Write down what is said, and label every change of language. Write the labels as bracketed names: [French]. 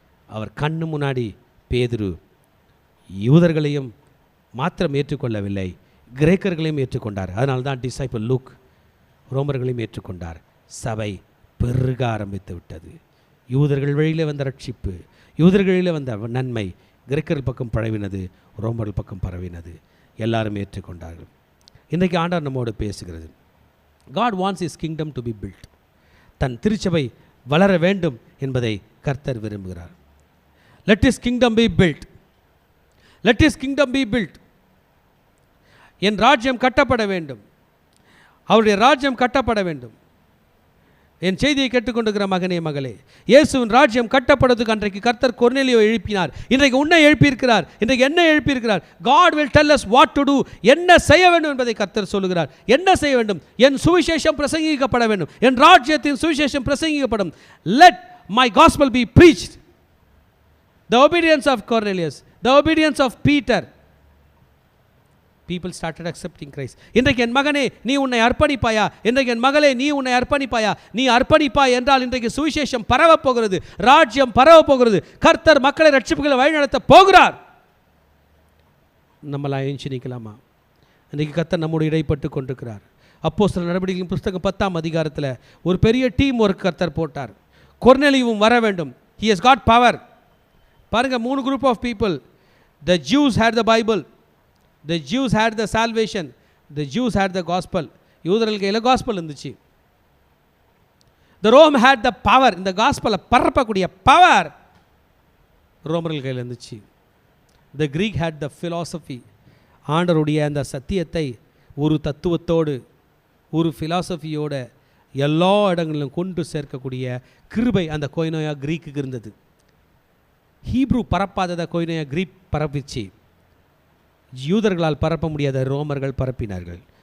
[Tamil] அவர் கண்ணு முன்னாடி பேதுரு யூதர்களையும் மாத்திரம் ஏற்றுக்கொள்ளவில்லை, கிரேக்கர்களையும் ஏற்றுக்கொண்டார். அதனால தான் டிசைபிள் லூக் ரோமர்களையும் ஏற்றுக்கொண்டார். சபை பெருக ஆரம்பித்து விட்டது. யூதர்கள் வழியிலே வந்த ரட்சிப்பு, யூதர்களிலே வந்த நன்மை கிரேக்கர்கள் பக்கம் பரவினது, ரோமர்கள் பக்கம் பரவினது. எல்லாரும் ஏற்றுக்கொண்டார்கள். இன்றைக்கு ஆண்டவர் நம்மோடு பேசுகிறது. [English] God wants his kingdom to be built. [Tamil] தன் திருச்சபை வளர வேண்டும் என்பதை கர்த்தர் விரும்புகிறார். [English] Let his kingdom be built. Let his kingdom be built. [Tamil] என் ராஜ்யம் கட்டப்பட வேண்டும், அவருடைய ராஜ்யம் கட்டப்பட வேண்டும். என் செய்தியை கேட்டுக்கொண்டிருக்கிற மகனே மகளே, இயேசுவின் ராஜ்யம் கட்டப்படுவதற்கு அன்றைக்கு கர்த்தர் கொர்நேலியோவை எழுப்பினார். இன்றைக்கு உன்னை எழுப்பியிருக்கிறார், இன்றைக்கு என்ன எழுப்பியிருக்கிறார்? [English] God will tell us what to do. [Tamil] என்ன செய்ய வேண்டும் என்பதை கர்த்தர் சொல்லுகிறார். என்ன செய்ய வேண்டும்? என் சுவிசேஷம் பிரசங்கிக்கப்பட வேண்டும், என் ராஜ்யத்தின் சுவிசேஷம் பிரசங்கிக்கப்படும். [English] Let my gospel be preached. The obedience of Cornelius, the obedience of Peter. People started accepting Christ. [Tamil] இன்றைக்கு என் மகனே நீ உன்னை அர்ப்பணிப்பாயா? இன்றைக்கு என் மகளே நீ உன்னை அர்ப்பணிப்பாயா? நீ அர்ப்பணிப்பாய் என்றால் இன்றைக்கு சுவிசேஷம் பரவப் போகிறது, ராஜ்யம் பரவப் போகிறது. கர்த்தர் மக்களை ரட்சிப்புகளை வழிநடத்த போகிறார். நம்மளாம் எழுச்சி நிற்கலாமா? இன்றைக்கு கர்த்தர் நம்மோடு இடைப்பட்டு கொண்டிருக்கிறார். அப்போஸ்தலர் நடவடிக்கைகளின் புத்தகம் 10ஆம் அதிகாரத்தில் ஒரு பெரிய டீம் ஒர்க் கர்த்தர் போட்டார். கொர்நேலியுவும் வர வேண்டும். [English] He has got power. பாருங்க, 3 group of people. The Jews had the Bible, the Jews had the salvation, the Jews had the gospel. [Tamil] யூதர்கள் கையில் காஸ்பல் இருந்துச்சு. [English] The Rome had the power. [Tamil] இந்த காஸ்பலை பரப்பக்கூடிய பவர் ரோமர்கள் கையில் இருந்துச்சு. [English] The Greek had the philosophy. [Tamil] ஆண்டருடைய அந்த சத்தியத்தை ஒரு தத்துவத்தோடு ஒரு ஃபிலாசபியோட எல்லா இடங்களிலும் கொண்டு சேர்க்கக்கூடிய கிருபை அந்த கொய்னோயா கிரீக்குக்கு இருந்தது. Hebrew பரப்பாததை கொய்னோயா Greek பரப்பிச்சு. யூதர்களால் பரப்ப முடியாத ரோமர்கள் பரப்பினார்கள்.